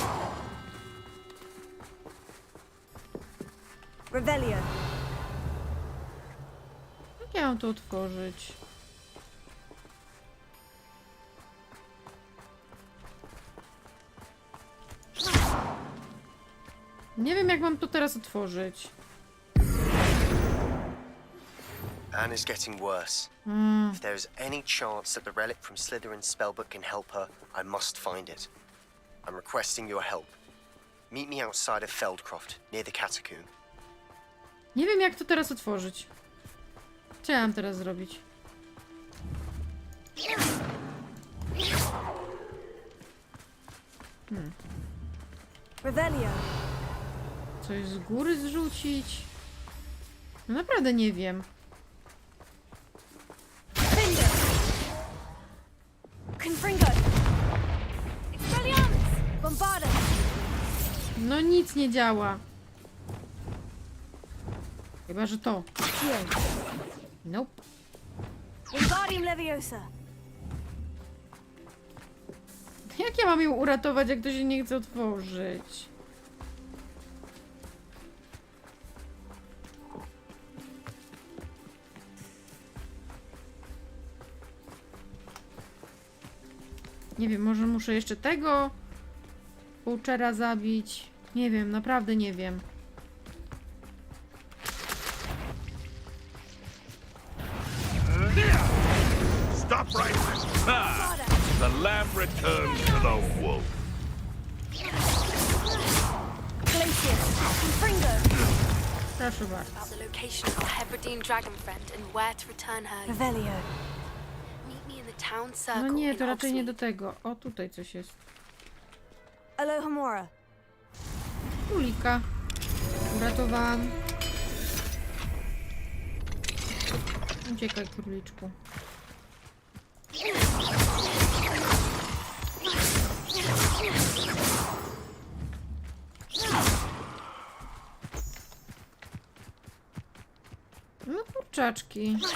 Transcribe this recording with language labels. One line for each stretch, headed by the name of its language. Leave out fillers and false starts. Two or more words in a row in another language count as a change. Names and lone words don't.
Polish: Revelio. Jak ja mam to otworzyć? Nie wiem, jak mam to teraz otworzyć.
English: Anne is getting worse. If there is any chance that the relic from Slytherin's spellbook can help her, I must find it. I'm requesting your help. Meet me outside of Feldcroft, near the catacomb.
Polish: Nie wiem, jak to teraz otworzyć. Co ja mam teraz zrobić? Revelio. Coś z góry zrzucić? No naprawdę nie wiem. Finger. Confringo. Expelliarmus. Bombarda. No nic nie działa. Chyba, że to. Nope. Wingardium Leviosa. Jak ja mam ją uratować, jak to się nie chce otworzyć? Nie wiem, może muszę jeszcze tego Pouchera zabić. Nie wiem, naprawdę nie wiem.
English: Stop right there. Ah, the lamb returns to the wolf. Glacius. Confringo.
Polish: Proszę bardzo.
English: About the location of the Hebridean dragon friend and where to return her. Revelio. Meet me in the town circle.
Polish: No nie, in to raczej nie Hogsmeade. do tego. O, tutaj coś jest. Alohomora. Królika. Uratowałam. Uciekaj, króliczku. No kurczaczki.